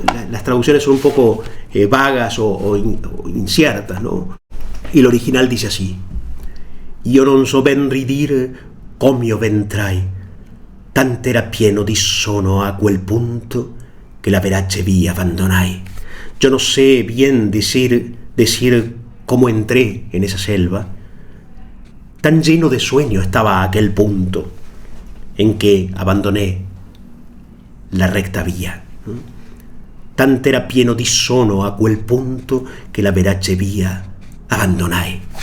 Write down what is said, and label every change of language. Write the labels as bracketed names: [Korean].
[Spanish] Las traducciones son un poco vagas o inciertas, ¿no? Y el original dice así: [Italian] Io non so ben ridire com'io ventrai, tant'era pieno di sonno a quel punto che la verace via abbandonai. [Spanish] Yo no sé bien decir cómo entré en esa selva, tan lleno de sueño estaba aquel punto en que abandoné la recta vía. [Italian] Tant'era pieno di sonno a quel punto che la verace via abbandonai.